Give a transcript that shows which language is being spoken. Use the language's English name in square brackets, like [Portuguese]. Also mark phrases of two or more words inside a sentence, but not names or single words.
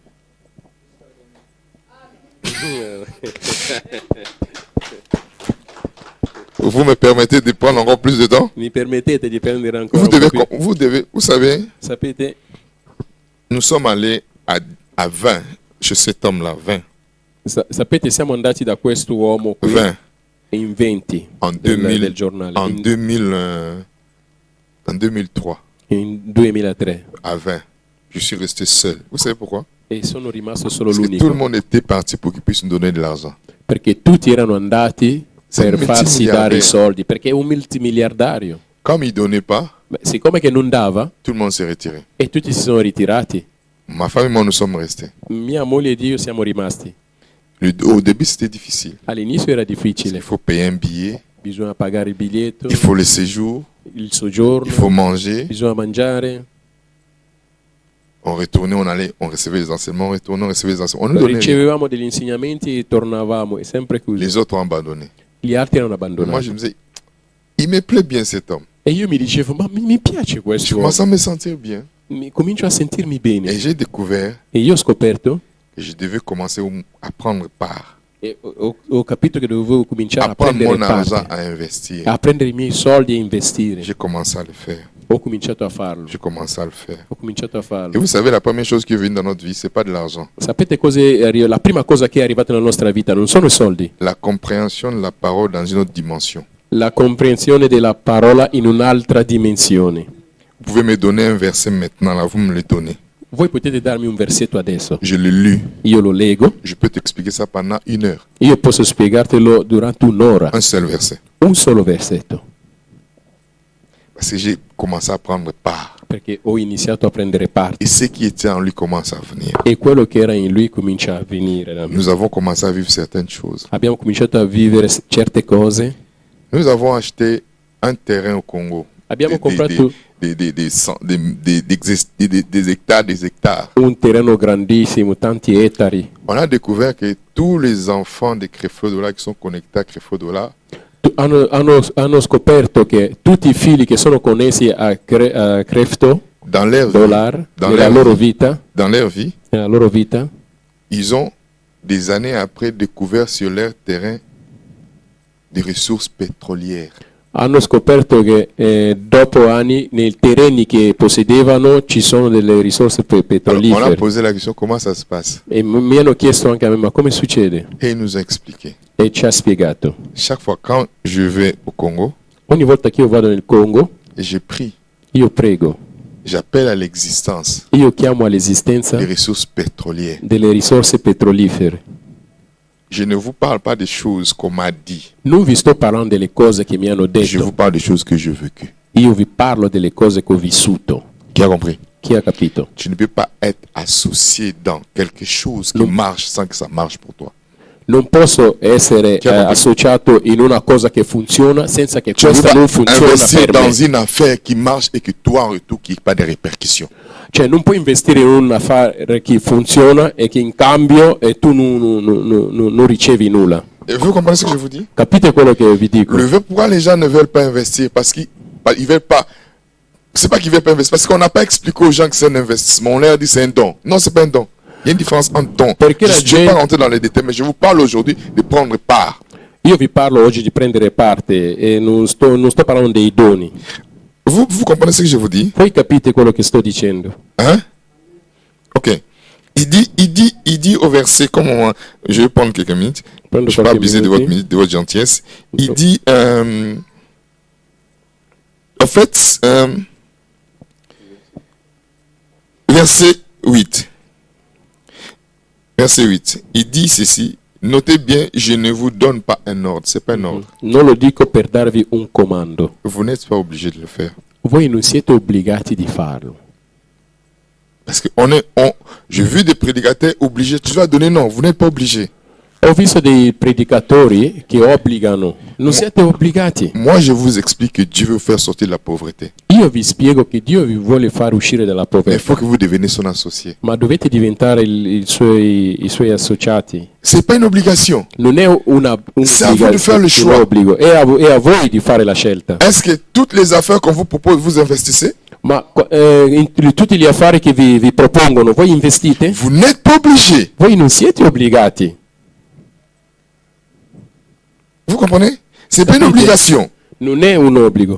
[French] Vous me permettez de prendre encore plus de temps? [Italian] Mi permettete di prendere ancora un po' più? [French] Vous savez, [Italian] Sapete, [French] nous sommes allés à 20 chez cet homme-là, 20. [Italian] sapete, siamo andati da questo uomo qui 20 in 20 [French] en [Italian] del giornale, [French] en 2003 [Italian] in 2003, [French] à 20. Je suis resté seul. Vous savez pourquoi? [Italian] e sono rimasto solo [French] Parce que tout le [Italian] l'unico, [French] monde était parti pour qu'il puisse nous donner de l'argent. [Italian] perché tutti erano andati Sei per un farsi multimiliardario. dare i soldi, perché è un multimiliardario. [French] Comme il ne donnait pas, [Italian] Beh, siccome che non dava, [French] tout le monde s'est retiré. [Italian] e tutti si sono ritirati, [French] Ma femme et moi, nous sommes restés. [Italian] mia moglie ed io siamo rimasti. [French] Au début, c'était difficile. [Italian] All'inizio era [French] Il [Italian] difficile, [French] faut payer un billet, [Italian] bisogna pagare il biglietto, [French] il faut le séjour, [Italian] il soggiorno, [French] il faut manger. [Italian] bisogna mangiare. [French] On retournait, on recevait les enseignements, on retournait, on recevait les enseignements. On nous donnait rien. [Italian] Ricevevamo degli insegnamenti e tornavamo, è sempre così. [French] Les autres ont abandonné. [Italian] Gli altri erano [French] Moi, [Italian] abbandonati. [French] je me disais, il me plaît bien cet homme. [Italian] E io mi dicevo, ma mi piace [French] Je [Italian] questo [French] commence [Italian] uomo. [French] à me sentir bien. [Italian] Comincio a sentirmi [French] Et [Italian] bene. [French] j'ai découvert [Italian] E io ho scoperto [French] que je devais commencer à prendre part [Italian] E ho capito che dovevo cominciare [French] à [Italian] a [French] prendre [Italian] prendere [French] mon argent, [Italian] parte, [French] à investir. [Italian] a prendere i miei soldi e investire. [French] J'ai commencé à le faire. [Italian] Ho cominciato a farlo. [French] J'ai commencé à le faire. [Italian] Ho cominciato a [French] Et [Italian] farlo. [French] vous savez, la première chose qui est venue dans notre vie, c'est pas de l'argent. [Italian] Sapete la prima cosa che è arrivata nella nostra vita non sono i soldi, [French] La compréhension de la parole dans une autre dimension. [Italian] la comprensione della parola in un'altra dimensione. [French] Vous pouvez me donner un verset maintenant, là, vous me le donnez. [Italian] Voi potete darmi un versetto adesso, [French] Je l'ai lu. [Italian] io lo leggo, [French] Je peux t'expliquer ça pendant 1 heure. [Italian] io posso spiegartelo durante un'ora, [French] Un seul verset. [Italian] un solo versetto, [French] Parce que j'ai commencé à prendre part. [Italian] perché ho iniziato a prendere parte [French] Et ce qui était en lui commence à venir. [Italian] e quello che era in lui comincia a venire da me. [French] Nous avons commencé à vivre certaines choses. [Italian] Abbiamo cominciato a vivere certe cose, [French] Nous avons acheté un terrain au Congo. [Italian] abbiamo comprato [French] Des hectares. [Italian] un terreno grandissimo, tanti ettari. [French] On a découvert que tous les enfants de Creflo-Dola qui sont connectés à Creflo-Dola [Italian] Hanno scoperto che tutti i figli che sono connessi a Crefto [French] dans leur vie, [Italian] Dollar, nella loro vita, [French] ils ont des années après découvert sur leur terrain des ressources pétrolières. [Italian] hanno scoperto che dopo anni nei terreni che possedevano ci sono delle risorse [French] Alors, on a [Italian] petrolifere. [French] posé la question comment ça se passe. [Italian] E mi hanno chiesto anche a me, ma come succede? [French] Et il nous a expliqué. [Italian] E ci ha spiegato. [French] Chaque fois quand je vais au Congo, [Italian] Ogni volta che io vado nel Congo, [French] et je prie, [Italian] io prego, [French] j'appelle à l'existence [Italian] io chiamo all'esistenza [French] les ressources pétrolières. [Italian] delle risorse petrolifere. [French] Je ne vous parle pas des choses qu'on m'a dit. [Italian] Non vi sto parlando delle cose che mi hanno [French] Je vous [Italian] detto, [French] parle des choses que j'ai vécues. [Italian] io vi parlo delle cose che ho vissuto. [French] Qui a compris? [Italian] Chi ha capito? [French] Tu ne peux pas être associé dans quelque chose qui [Italian] Non. [French] marche sans que ça marche pour toi. [Italian] Non posso essere Chi ha capito? associato in una cosa che funziona senza che [French] Tu ne peux [Italian] questa non [French] pas [Italian] funziona [French] investir [Italian] per [French] dans [Italian] me. [French] une affaire qui marche et que toi en retour qu'il n'y ait pas de répercussions. [Italian] Cioè non puoi investire in un affare che funziona e che in cambio tu non ricevi nulla. [French] Et vous comprenez ce que je vous dis? [Italian] Capite quello che vi dico? [French] Pourquoi les gens ne veulent pas investir? Parce qu'ils ne veulent pas. C'est pas qu'ils ne veulent pas investir, parce qu'on n'a pas expliqué aux gens que c'est un investissement. On leur dit c'est un don. Non, c'est pas un don. Il y a une différence entre don. [Italian] Perché [French] Je [Italian] la [French] ne vais [Italian] gente- [French] pas rentrer dans les détails, mais je vous parle aujourd'hui de prendre part. [Italian] Io vi parlo oggi di prendere parte e non sto parlando dei doni. [French] Vous comprenez ce que je vous dis? [Italian] Voi capite quello che sto dicendo? [French] Hein? Ok. Il dit au verset, comme je vais prendre quelques minutes, Prendre je ne vais pas quelques abuser [Italian] minuti. [French] de votre gentillesse. Il dit, en fait, verset 8. Verset 8. Il dit ceci, notez bien, je ne vous donne pas un ordre, c'est pas un ordre. [Italian] Non lo dico per darvi un comando. [French] Vous n'êtes pas obligé de le faire. [Italian] Voi non siete obbligati di farlo. [French] Parce que j'ai vu des prédicateurs obligés, tu vas donner non, vous n'êtes pas obligé. [Italian] Ho visto dei predicatori che obbligano. Non siete obbligati. [French] Moi, je vous explique que Dieu veut faire sortir de la pauvreté. [Italian] Io vi spiego che Dio vi vuole far uscire dalla [French] Mais il [Italian] povertà, [French] faut que vous deveniez son associé. [Italian] ma dovete diventare i suoi associati. [French] C'est pas une obligation. [Italian] Non è un [French] C'est à vous de faire le choix. [Italian] obbligo, è a voi di fare la scelta. [French] Est-ce que toutes les affaires qu'on vous propose, vous investissez? [Italian] Ma in tutti gli affari che vi propongono, voi investite? [French] Vous n'êtes pas obligé. [Italian] Voi non siete obbligati. [French] Vous comprenez? C'est pas une obligation. [Italian] Non è un obbligo.